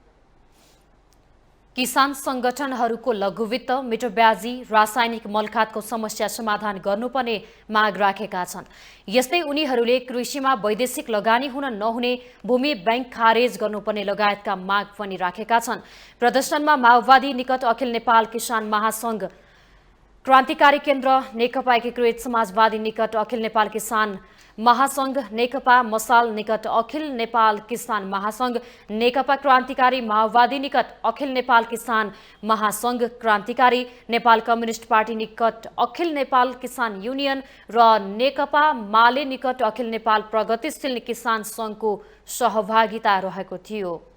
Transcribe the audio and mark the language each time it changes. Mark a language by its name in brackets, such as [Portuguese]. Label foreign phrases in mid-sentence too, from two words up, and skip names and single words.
[Nepali] किसान संगठनहरूको लघुवित्त, मिठो ब्याजी, रासायनिक मलखादको समस्या समाधान गर्नुपर्ने माग राखेका छन्। यस्तै उनीहरूले कृषिमा वैदेशिक लगानी हुन नहुने भूमि बैंक खारेज गर्नुपर्ने लगायतका माग पनि राखेका छन्। प्रदर्शनमा माओवादी निकट अखिल नेपाल किसान महासंघ, क्रान्तिकारी केन्द्र, नेकपा एकीकृत समाजवादी निकट अखिल नेपाल किसान महासंघ, नेकपा मसाल निकट अखिल नेपाल किसान महासंघ, नेकपा क्रान्तिकारी माओवादी निकट अखिल नेपाल किसान महासंघ, क्रान्तिकारी नेपाल कम्युनिस्ट पार्टी निकट अखिल नेपाल किसान युनियन र नेकपा माले निकट अखिल नेपाल प्रगतिशील किसान संघको सहभागिता रहेको थियो।